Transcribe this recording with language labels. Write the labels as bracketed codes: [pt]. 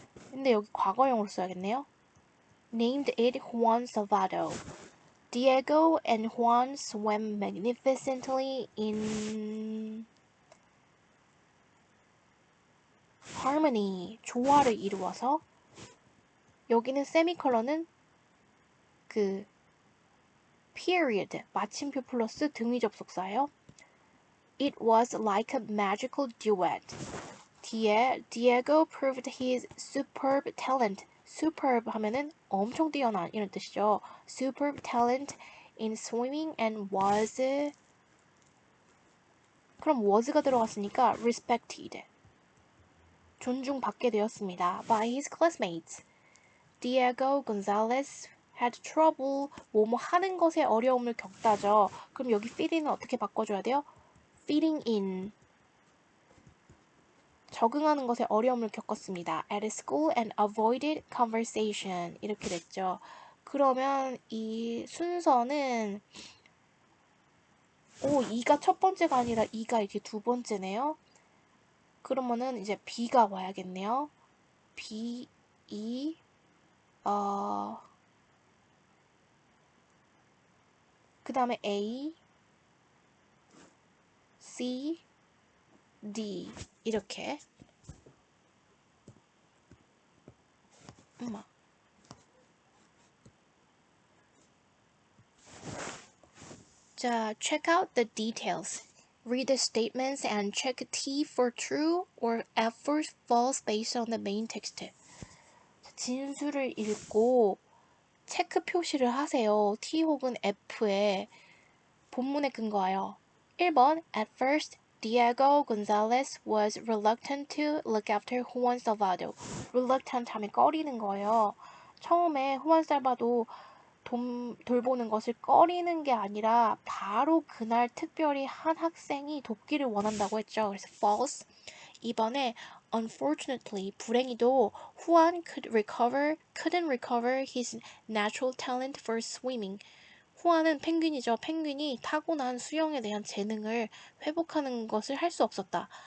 [ko] 근데 여기 과거형으로 써야겠네요. [en] Named it Juan Salvado. Diego and Juan swam magnificently in harmony. [ko] 조화를 이루어서 여기는 세미컬런은 그 period, 마침표 플러스 등위 접속사예요. [en] It was like a magical duet. [ko] 뒤에 [en] Diego proved his superb talent. [ko] superb 하면은 엄청 뛰어난 이런 뜻이죠. [en] superb talent in swimming and was [ko] 그럼 was가 들어갔으니까 [en] respected. [ko] 존중받게 되었습니다. [en] by his classmates. Diego Gonzalez had trouble [ko] 뭐뭐 하는 것에 어려움을 겪다죠. 그럼 여기 fitting은 어떻게 바꿔줘야 돼요? [en] fitting in. [ko] 적응하는 것에 어려움을 겪었습니다. [en] At school and avoided conversation. [ko] 이렇게 됐죠. 그러면 이 순서는 2가 첫 번째가 아니라 2가 이렇게 두 번째네요. 그러면은 이제 B가 와야겠네요. B, E, 그 다음에 A, C, D 이렇게. [en] 자, check out the details. Read the statements and check T for true or F for false based on the main text. [ko] 진수를 읽고 체크 표시를 하세요. T 혹은 F에 본문에 근거하여. [en] 1번 At first, Diego Gonzalez was reluctant to look after Juan Salvado. [ko] reluctant 하면 꺼리는 거예요. 처음에 후안 살바도 돌보는 것을 꺼리는 게 아니라 바로 그날 특별히 한 학생이 돕기를 원한다고 했죠. 그래서 false. [en] 2번에 unfortunately, [ko] 불행히도 [en] Juan couldn't recover his natural talent for swimming. [ko] 후안은 펭귄이죠. 펭귄이 타고난 수영에 대한 재능을 회복하는 것을 할 수 없었다.